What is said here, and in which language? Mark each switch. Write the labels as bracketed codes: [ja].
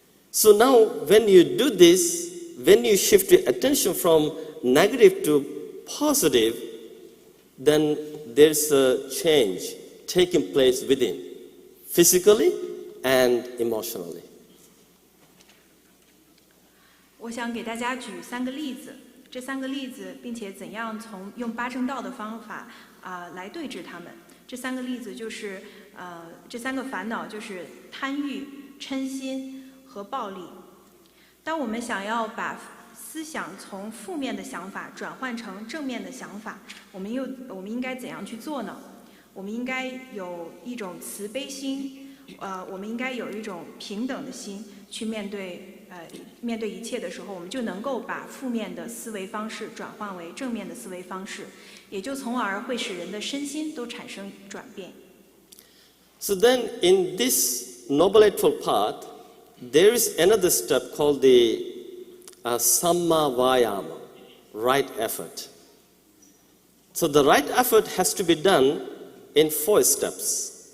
[en] So now when you do this, when you shift your attention from negative to positive, then there's a change taking place within, physically and emotionally. [zh] 我想给大家举3个例子，这3个例子，并且怎样用八正道的方法来对治它们。这3个例子就是这3个烦恼就是贪欲、嗔心和暴力。当我们想要把思想从负面的想法转换成正面的想法，我们应该怎样去做呢？我们应该有一种慈悲心，我们应该有一种平等的心去面对一切的时候，我们就能够把负面的思维方式转换为正面的思维方式，也就从而会使人的身心都产生转变。 [en] So then, in this Noble Eightfold Path, there is another step called the Samma Vayama, right effort. So the right effort has to be done in 4 steps.